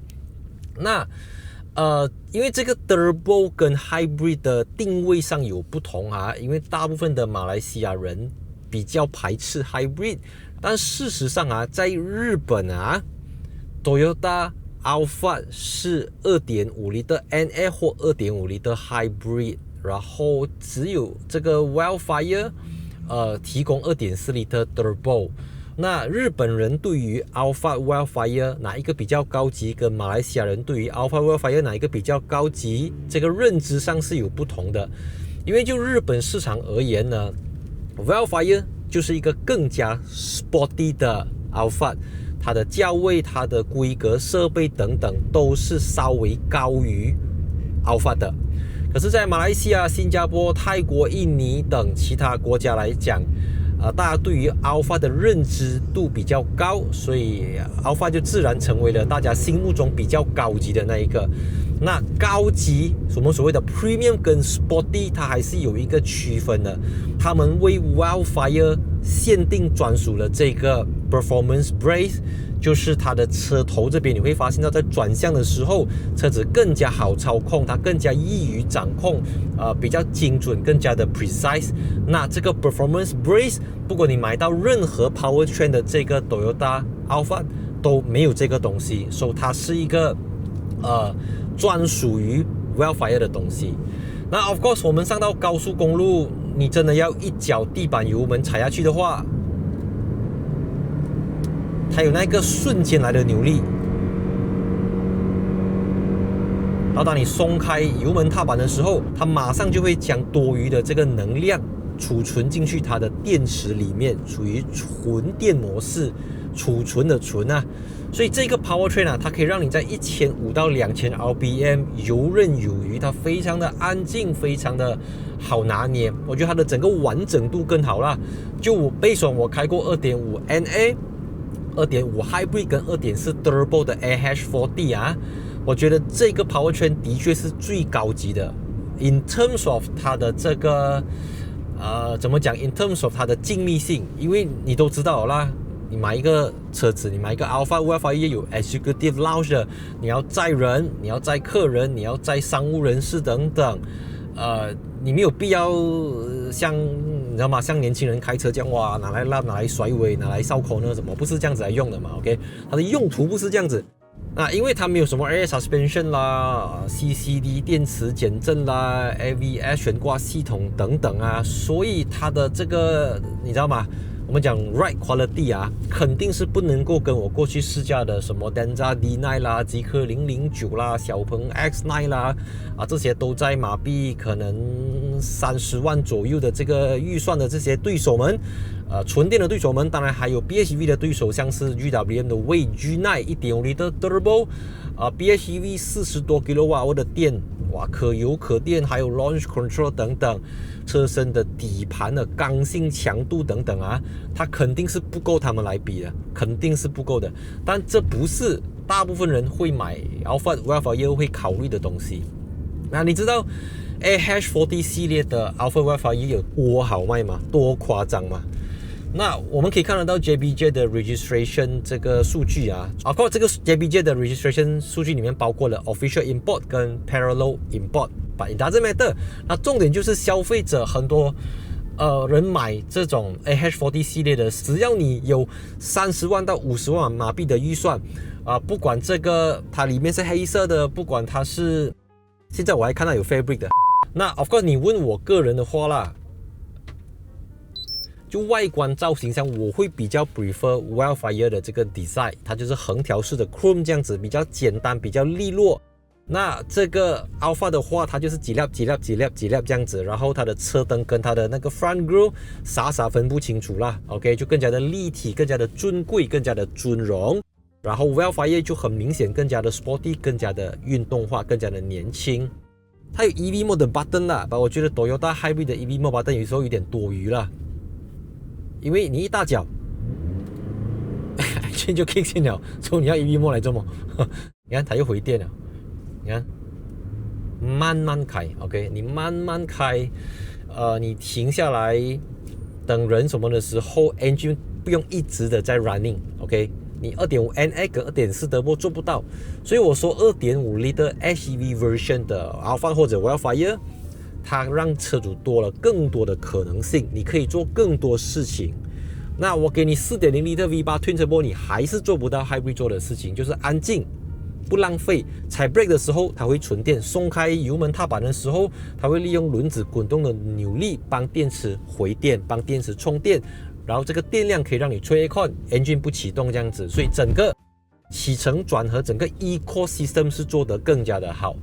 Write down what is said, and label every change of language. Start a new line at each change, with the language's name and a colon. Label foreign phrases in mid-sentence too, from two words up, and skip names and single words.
Chinese: 那因為這個 Turbo 跟 Hybrid 的定位上有不同因為大部分的馬來西亞人比較排斥 Hybrid， 但事實上在日本Toyota Alphard 是 2.5
English: Liter NA
Chinese: 或 2.5
English: Liter Hybrid，
Chinese: 然後只有這個 Wildfire 提供 2.4
English: Liter Turbo。
Chinese: 那日本人對於 Alphard Wildfire 哪一個比較高級，跟馬來西亞人對於 Alphard Wildfire 哪一個比較高級，這個認知上是有不同的。因為就日本市場而言呢， Wildfire 就是一個更加 sporty 的 Alphard， 它的價位、它的規格、設備等等都是稍微高於 Alphard 的。可是在馬來西亞、新加坡、泰國、印尼等其他國家來講， 大家對於 Alpha 的認知度比較高，所以 Alpha 就自然成為了大家心目中比較高級的那一個。那高級我們所謂的 Premium 跟 Sporty 它還是有一個區分的，他們為 Wildfire 限定專屬的這個
English: Performance Brace，
Chinese: 就是它的車頭這邊你會發現到在轉向的時候，車子更加好操控，它更加易於掌控，比較精準，更加的 precise。那這個
English: Performance Brace，
Chinese: 不管你買到任何 Powertrain 的這個 Toyota Alphard 都沒有這個東西，所以它是一個專屬於 Wildfire 的東西。那
English: of course
Chinese: 我們上到高速公路，你真的要一腳地板油門踩下去的話，它有那個瞬間來的扭力，然後當你鬆開油門踏板的時候，它馬上就會將多餘的這個能量儲存進去它的電池裡面，屬於純電模式，儲存的存啊。所以這個 Powertrain 啊，它可以讓你在1500到2000 RPM 游刃有餘，它非常的安靜，非常的好拿捏。我覺得它的整個完整度更好啦。就我
English: based on
Chinese: 我開過 2.5 NA、2.5 Hybrid 跟 2.4 Turbo 的 AH4D 啊，我覺得這個 Powertrain 的確是最高級的。
English: In terms of
Chinese: 它的這個怎麼講 ？
English: In terms of
Chinese: 它的精密性，因為你都知道啦。你買一個車子，你買一個 Alphard Wildfire 也有 Executive Lounge 的，你要載人，你要載客人，你要載商務人士等等，你沒有必要像你知道嗎？像年輕人開車這樣哇，拿來拉，拿來甩尾，拿來燒口呢什麼？不是這樣子來用的嘛 ？OK， 它的用途不是這樣子。因為它沒有什麼
English: Air Suspension
Chinese: 啦、CCD 電池減震啦、AVS 懸掛系統等等啊，所以它的這個你知道嗎？我們講
English: ride quality
Chinese: 啊，肯定是不能夠跟我過去試駕的什麼 Denza D9 啦、極氪009啦、小鵬 X9 啦這些都在馬幣可能30萬左右的這個預算的這些對手們，純電的對手們，當然還有 PHEV 的對手，像是 GWM 的 Wave G9 1.5L Turbo， PHEV 40多 kWh 的電，哇，可油可電，還有
English: Launch Control
Chinese: 等等。車身的底盤的剛性強度等等啊，它肯定是不夠他們來比的，肯定是不夠的。但這不是大部分人會買 Alphard Wildfire 會考慮的東西。那你知道 AH4D 系列的 Alphard Wildfire 有多好賣嗎？多誇張嗎？那我們可以看得到 JBJ 的 registration 這個數據啊，包括這個 JBJ 的 registration 數據裡面包括了
English: official import
Chinese: 跟
English: parallel import。 But it doesn't matter。
Chinese: 那重點就是消費者很多人買這種 AH4D 系列的，只要你有30萬到50萬馬幣的預算不管這個它裡面是黑色的，不管它是現在我還看到有 fabric 的。那
English: of course
Chinese: 你問我個人的話啦，就外觀造型上，我會比較 prefer Wildfire 的這個 design， 它就是橫條式的 chrome 這樣子，比較簡單，比較利落。那這個 Alpha 的話，它就是幾粒這樣子，然後它的車燈跟它的那個
English: front grille
Chinese: 傻分不清楚啦 ，OK， 就更加的立體，更加的尊貴，更加的尊榮。然後 Wildfire 就很明顯更加的 sporty， 更加的運動化，更加的年輕。它有
English: EV mode
Chinese: 的 button 啦，但我覺得 Toyota Hybrid 的
English: EV mode button
Chinese: 有時候有點多餘啦，因為你一大腳就 kick 進了，所以你要
English: EV mode
Chinese: 來做麼？你看它又回電了。你看，慢慢開 ，OK， 你慢慢開，你停下來等人什麼的時候 ，engine 不用一直的在 running，OK， 你 2.5 NA 跟 2.4 Turbo 做不到，所以我說 2.5L
English: HEV version
Chinese: 的 Alphard 或者 Wildfire， 它讓車主多了更多的可能性，你可以做更多事情。那我給你 4.0L V8
English: Twin Turbo，
Chinese: 你還是做不到 Hybrid 做的事情，就是安靜。不浪費，踩 brake 的時候它會存電，鬆開油門踏板的時候，它會利用輪子滾動的扭力幫電池回電，幫電池充電，然後這個電量可以讓你吹
English: aircon engine
Chinese: 不啟動這樣子，所以整個起承轉合整個 ecosystem 是做得更加的好。